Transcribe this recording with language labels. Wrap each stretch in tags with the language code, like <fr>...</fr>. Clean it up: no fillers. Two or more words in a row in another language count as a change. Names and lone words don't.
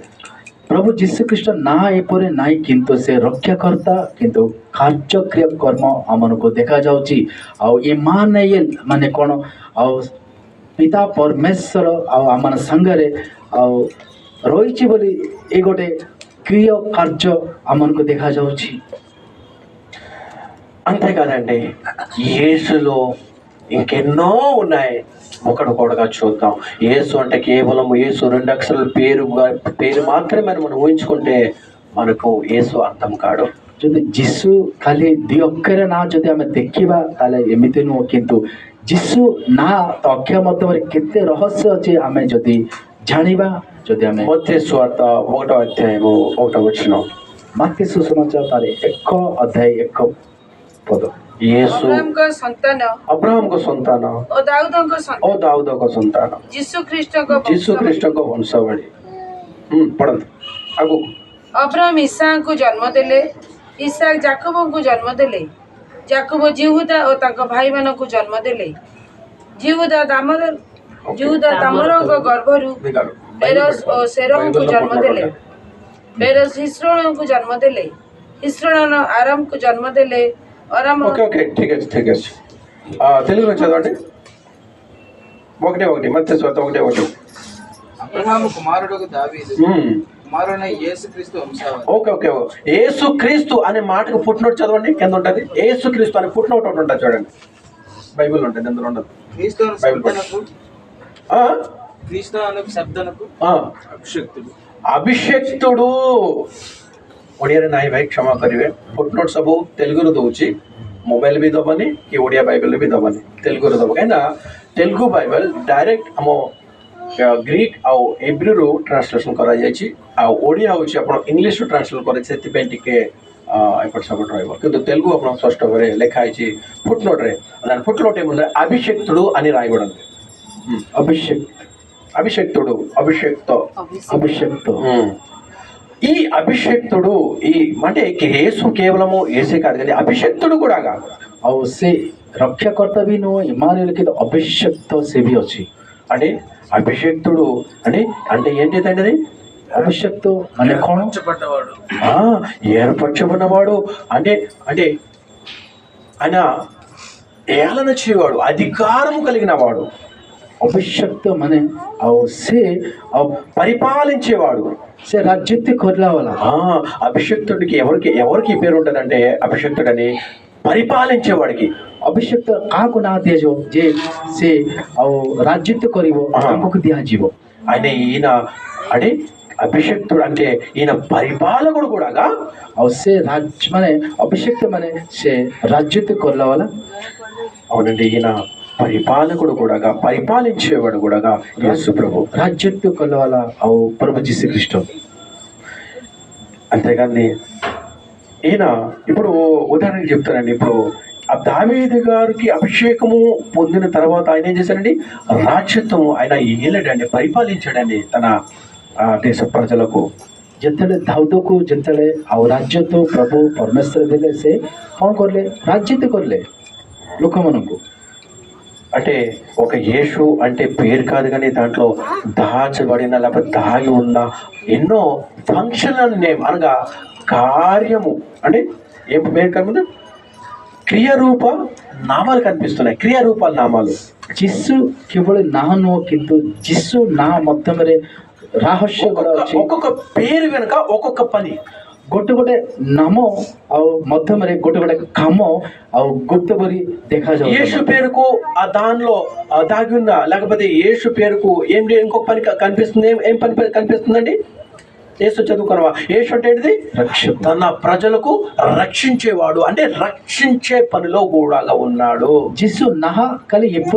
<or>ପ୍ରଭୁ ଯୀଶୁ ଖ୍ରୀଷ୍ଟ ନା ଏପରି ନାହିଁ, କିନ୍ତୁ ସେ ରକ୍ଷାକର୍ତ୍ତା କିନ୍ତୁ କାର୍ଯ୍ୟକ୍ରିୟ କର୍ମ ଆମମାନଙ୍କୁ ଦେଖାଯାଉଛି। ଆଉ ଇମାନେଲ ମାନେ କଣ? ଆଉ ପିତା ପରମେଶ୍ୱର ଆଉ ଆମ ସାଙ୍ଗରେ ଆଉ ରହିଛି ବୋଲି ଏ ଗୋଟେ କ୍ରିୟ କାର୍ଯ୍ୟ ଆମମାନଙ୍କୁ ଦେଖାଯାଉଛି।</or> <te>అంతేకాదండి, యేసులో ఇంకెన్నో ఉన్నాయి, ఒకడొకడుగా చూద్దాం। యేసు అంటే కేవలం యేసు 2 అక్షరాల పేరు మాత్రమే మనం ఊహించుకుంటే మనకు యేసు అర్థం కాడు।</te> <or>ଯଦି ଯୀଶୁ ଖାଲି 2 ଅକ୍ଷର ନାଁ ଯଦି ଆମେ ଦେଖିବା ତାହେଲେ ଏମିତି ନୁହଁ, କିନ୍ତୁ ଯୀଶୁ ନା ଅକ୍ଷର ମଧ୍ୟରେ କେତେ ରହସ୍ୟ ଅଛି ଆମେ ଯଦି ଜାଣିବା, ଯଦି ଆମେ</or> <te>మత్తయి సువార్త 1వ అధ్యాయము 1వ వచనం,</te> <or>ମାର୍କୋ ସୁସମାଚାର ତାର 1 ଅଧ୍ୟାୟ 1 ପଦ।</or> <te>యేసు</te> <or>ଅବ୍ରାହ୍ମଙ୍କ ସନ୍ତାନ</or> <te>అబ్రహాముకు సంతానం,</te> <or>ଓ ଦାଉଦଙ୍କ</or> <te>ఓ</te> <or>ସନ୍ତାନ,</or> <te>దావుదకు సంతానం,</te> <or>ଯୀଶୁ ଖ୍ରୀଷ୍ଟଙ୍କ ଯୀଶୁ ବଂଶଧର। ଖ୍ରୀଷ୍ଟଙ୍କ వంశవళి। ପଢନ୍ତୁ ଆଗକୁ। ଅବ୍ରାହ୍ମ ଇସାଙ୍କୁ ଜନ୍ମ ଦେଲେ, ଇସାକ ଜାକବଙ୍କୁ ଜନ୍ମ ଦେଲେ, ଜାକବ ଜିହୁଦା ଓ ତାଙ୍କ ଭାଇମାନଙ୍କୁ ଜନ୍ମ ଦେଲେ। ଜିହୁଦା ଦାମରଙ୍କ ଗର୍ଭରୁ ପେରସ୍ ଓ ସେରହଙ୍କୁ ଜନ୍ମ ଦେଲେ। ପେରସ୍ ହିସ୍ରୋଣଙ୍କୁ ଜନ୍ମ ଦେଲେ। ହିସ୍ରୋଣ ଆରାମକୁ ଜନ୍ମ ଦେଲେ। అరామ</or> <te>ఓకే ఓకే</te> <or>ଠିକ୍ ଅଛି ଠିକ୍ ଅଛି।</or> <te>తెలుగులో చదవండి, 1:1 మత్తయి సువార్త 1:1। అబ్రహాము కుమారుడు దావీదు కుమారుడైన యేసుక్రీస్తు వంశావళి। ఓకే ఓకే, యేసుక్రీస్తు అనే మాటకు ఫుట్నోట్ చదవండి, కింద ఉంటుంది యేసుక్రీస్తు అనే ఫుట్నోట్ ఒకటి ఉంటుంది చూడండి, బైబిల్ ఉంటుంది, అందులో ఉండదు। క్రీస్తు అను శబ్దనకు ఆ? క్రీస్తు అను శబ్దనకు ఆ, అభిషక్తుడు।</te> <or>ଅଭିଷେକ୍ତୁడు ଓଡ଼ିଆରେ ନାହିଁ ଭାଇ, କ୍ଷମା କରିବେ। ଫୁଟନୋଟ୍ ସବୁ ତେଲୁଗୁରୁ ଦେଉଛି, ମୋବାଇଲ ବି ଦେବନି କି ଓଡ଼ିଆ ବାଇବେଲ ବି ଦେବନି, ତେଲୁଗୁରୁ ଦେବ। କାହିଁକିନା ତେଲୁଗୁ ବାଇବେଲ ଡାଇରେକ୍ଟ ଆମ ଗ୍ରୀକ୍ ଆଉ ଏବ୍ରିରୁ ଟ୍ରାନ୍ସଲେସନ୍ କରାଯାଇଛି, ଆଉ ଓଡ଼ିଆ ହେଉଛି ଆପଣ ଇଂଲିଶରୁ ଟ୍ରାନ୍ସଲେଟ୍ କରିଛି, ସେଥିପାଇଁ ଟିକେ ଏପଟ ସେପଟ ରହିବ। କିନ୍ତୁ ତେଲୁଗୁ ଆପଣ ସ୍ପଷ୍ଟ ଭାବରେ ଲେଖା ହେଇଛି ଫୁଟନୋଟ୍ରେ।</or> <te>ఫుట్నోట్ ఏముంది? అభిషేక్తుడు అని రాయబడి ఉంది। అభిషేక్తుడు, అభిషేక్తో, అభిషేక్తో। ఈ అభిషేక్తుడు ఈ అంటే యేసు కేవలము యేసే కాదు కానీ అభిషేక్తుడు కూడా కాదు।</te> <or>ଆଉ ସେ ରକ୍ଷାକର୍ତ୍ତା ବି ନୁହଁ, ଇମାନୁଏଲ କିନ୍ତୁ ଅଭିଷେକ୍ତ ସେ ବି ଅଛି।</or> <te>అంటే అభిషేక్తుడు అంటే అంటే ఏంటిదండి అది?</te> <or>అభిషేక్త ମାନେ କଣ?</or> <te>ఏర్పరచబడినవాడు అంటే అంటే ఆయన ఏలన చేయవాడు, అధికారము కలిగిన వాడు।</te> <or>ଅଭିଷେକ୍ତ ମାନେ ଆଉ ସେ ଆଉ</or> <te>పరిపాలించేవాడు,</te> <or>ସେ ରାଜତ୍ୱ କରିଲା ବାଲା।</or> <te>అభిషేక్తుడికి ఎవరికి పేరు ఉంటుందంటే అభిషేక్తుడని పరిపాలించేవాడికి।</te> <or>ଅଭିଷେକ୍ତ କାହାକୁ ନାଁ ଦିଆଯିବ? ଯେ ସେ ଆଉ ରାଜତ୍ୱ କରିବ ତାଙ୍କୁ ଦିଆଯିବ।</or> <te>ఆయన ఈయన అంటే అభిషేక్తుడు అంటే ఈయన పరిపాలకుడు కూడా।</te> <or>ଆଉ ସେ ମାନେ ଅଭିଷେକ୍ତ ମାନେ ସେ ରାଜତ୍ୱ କରିଲା ବାଲା।</or> <te>అవునండి, ఈయన పరిపాలకుడు కూడా, పరిపాలించేవాడు కూడా యేసు ప్రభు,</te> <or>ରାଜତ୍ୱ କଲା ବାଲା ଆଉ ପ୍ରଭୁ ଯୀଶୁ ଖ୍ରୀଷ୍ଟ।</or> <te>అంతేకాని ఈయన ఇప్పుడు ఉదాహరణకి చెప్తానండి, ఇప్పుడు ఆ దావీదు గారికి అభిషేకము పొందిన తర్వాత ఆయన ఏం చేశారండి? రాజ్యత్వము ఆయన ఏలాడండి, పరిపాలించాడండి తన దేశ ప్రజలకు।</te> <or>ଯେତେବେଳେ ଦାଉଦକୁ ଯେତେବେଳେ ଆଉ ରାଜତ୍ୱ ପ୍ରଭୁ ପରମେଶ୍ୱର ଦେଲେ, ସେ କ'ଣ କଲେ? ରାଜତ୍ୱ କଲେ ଲୋକମାନଙ୍କୁ।</or> <te>అంటే ఒక యేసు అంటే పేరు కాదు కానీ దాంట్లో దాచబడిన లేకపోతే దాగి ఉన్న ఎన్నో</te> <en>functional name</en> <te>అనగా కార్యము, అంటే ఏం పేరు కాదు క్రియారూప నామాలు కనిపిస్తున్నాయి. క్రియారూపాల నామాలు.</te> <or>ଯିଶୁ କେବଳ ନାଁ ନୁହଁ କିନ୍ତୁ ଯିଶୁ ନାଁ ମଧ୍ୟରେ ରହସ୍ୟ ଗୁଡ଼ା ଅଛି.</or> <te>ఒక్కొక్క పేరు వెనుక ఒక్కొక్క పని.</te> <or>ଗୋଟେ ଗୋଟେ ନାମ ଆଉ ମଧ୍ୟରେ ଗୋଟେ ଗୋଟେ କାମ ଆଉ ଗୁପ୍ତ କରି ଦେଖାଯାଉଛି.</or> <te>యేసు పేరుకు ఆ దానిలో దాగి ఉన్న, లేకపోతే యేసు పేరుకు ఇంకొక పని కనిపిస్తుంది. ఏం పని కనిపిస్తుందండి? యేసు చదువుకున్నావా? యేసు అంటే ఏంటిది? రక్షకుడు. తన ప్రజలకు రక్షించేవాడు, అంటే రక్షించే పనిలో కూడా ఉన్నాడు.</te> <or>ଯିଶୁ ନାଁ ଖାଲି</or>